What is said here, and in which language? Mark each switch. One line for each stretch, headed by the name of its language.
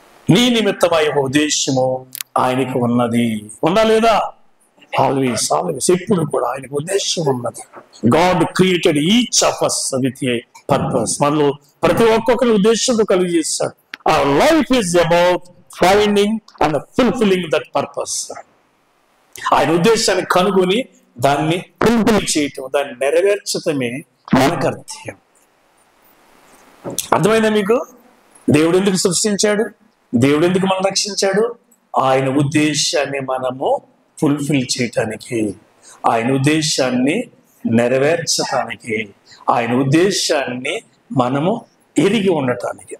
Telugu: నీ నిమిత్తమై ఒక ఉద్దేశము ఆయనకు ఉన్నది. ఉందా లేదా?
English: always
Telugu: ఎప్పుడు కూడా ఆయనకు ఉద్దేశం ఉన్నది.
English: God created each of us with a purpose.
Telugu: మనలో ప్రతి ఒక్కొక్కరి ఉద్దేశంతో కలిగి చేస్తాడు.
English: Our life is about finding and fulfilling that purpose.
Telugu: ఆయన ఉద్దేశాన్ని కనుగొని దాన్ని ఫుల్ఫిల్ చేయటం, దాన్ని నెరవేర్చటమే మన కర్తవ్యం. అర్థమైందా మీకు? దేవుడు ఎందుకు సృష్టించాడు? దేవుడు ఎందుకు మనం రక్షించాడు? ఆయన ఉద్దేశాన్ని మనము ఫుల్ఫిల్ చేయటానికి, ఆయన ఉద్దేశాన్ని నెరవేర్చటానికి, ఆయన ఉద్దేశాన్ని మనము ఎరిగి ఉండటానికి.